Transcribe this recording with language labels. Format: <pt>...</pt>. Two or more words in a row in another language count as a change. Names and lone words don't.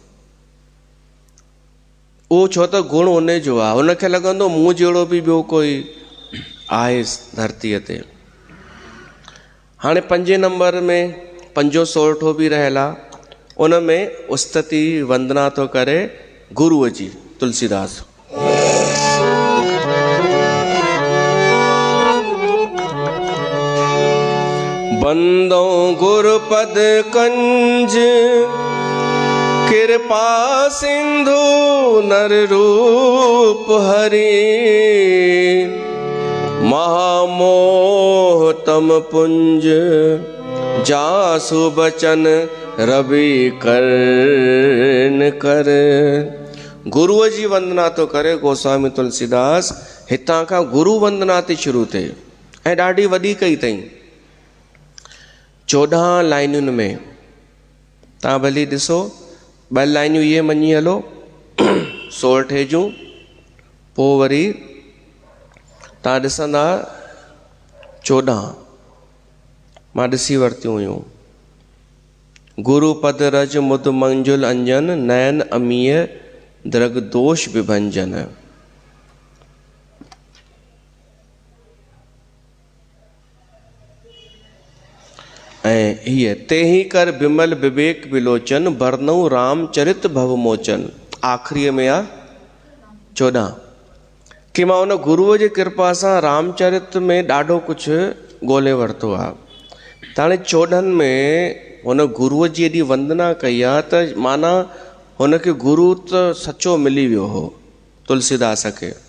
<sd>उहो छो त गुण उन जो आहे, हुनखे लॻंदो मूं जहिड़ो बि ॿियो कोई आहे धरतीअ ते। हाणे 5 नंबर में 5 सोरठो बि रहियल आहे, उन में उस्तति वंदना थो करे गुरूअ जी, तुलसीदास।</sd> <awa>बंदो गुरुपद कंज, कृपा सिंधु नर रूप हरि, महामोह तम पुंज, जासु बचन रवि कर्ण कर।</awa> <sd>गुरुअ जी वंदना तो करे गोस्वामी तुलसीदास। हितां खां गुरु वंदना थी शुरू थिए ऐं ॾाढी वॾी कई अथई। 14 लाइनुनि में तव्हां भली ॾिसो, 2 लाइनियूं इहे मञी हलो सोरठे जूं, पोइ वरी तव्हां ॾिसंदा 14 मां ॾिसी वरितियूं हुयूं।</sd> <awa>गुरु पद रज मुद मंजुल अंजन, नयन अमीय द्रग दोष विभंजन।</awa> <sd>ऐं हीअ ते ही</sd> <awa>कर बिमल विवेक विलोचन, बरनऊ रामचरित भवमोचन।</awa> <sd>आख़िरीअ में आहे 14 कि मां उन गुरूअ जी कृपा सां रामचरित में ॾाढो कुझु ॻोल्हे वरितो आहे। त हाणे 14 में हुन गुरूअ जी एॾी वंदना कई आहे त माना हुनखे गुरू त सचो मिली वियो हो तुलसीदास खे।</sd>